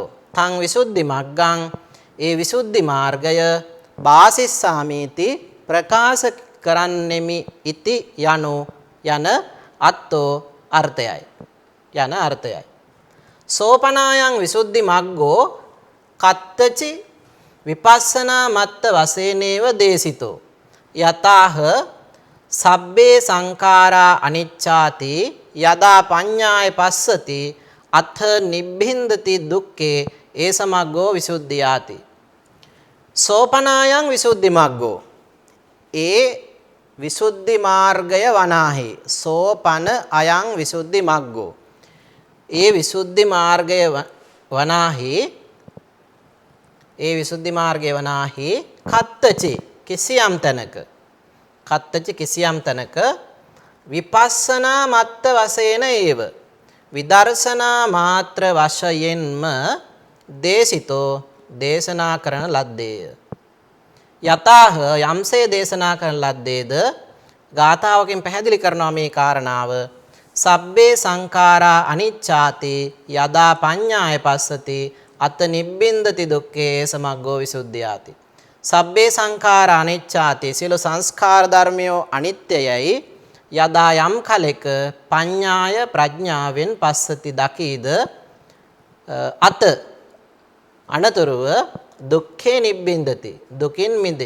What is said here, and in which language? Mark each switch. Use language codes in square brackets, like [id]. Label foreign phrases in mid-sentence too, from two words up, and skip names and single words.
[pi] තං විසුද්ධි මග්ගං [si] ඒ විසුද්ධි මාර්ගය බාසිස්සාමීති ප්‍රකාශ කරන්නෙමි ඉති යනු යන අත්තෝ අර්ථයයි. [pi] සෝපනායන් විසුද්ධි මග්ගෝ කත්තචි විපස්සනා මත්ත වශයෙන්ව දේශිතෝ යතාහ සබ්බේ සංඛාරා අනිච්ඡාති යදා පඤ්ඤාය පස්සති අත්ථ නිබ්බින්දති දුක්ඛේ ඒ සමග්ගෝ විසුද්ධියාති. සෝපනායන් විසුද්ධි මග්ගෝ [si] ඒ විසුද්ධි මාර්ගය වනාහි. [pi] සෝපන අයං විසුද්ධි මග්ගෝ [si] ඒ විසුද්ධි මාර්ගය වනාහි කත්තචි කිසියම් තැනක [pi] විපස්සනා මත්ත වශයෙන් ඒව [si] විදර්ශනා මාත්‍ර වශයෙන්ම දේශිතෝ දේශනා කරන ලද්දේය. යතාහ යම්සේ දේශනා කරන ලද්දේද ගාථාවකින් පැහැදිලි කරනවා මේ කාරණාව. [pi] සබ්බේ සංඛාරා අනිච්ඡාති යදා පඤ්ඤාය පස්සති අත නිබ්බින්දති දුක්ඛේ සමග්ගෝ විසුද්ධියාති. සබ්බේ සංඛාරා අනිච්ඡාති [si] සියලු සංස්කාර ධර්මයෝ අනිත්‍යයයි යදා යම් කලෙක පඤ්ඤාය ප්‍රඥාවෙන් පස්සති දකීද අත අනතුරුව [pi] දුක්ඛේ නිබ්බින්දති. [si] දුකින් මිදෙති.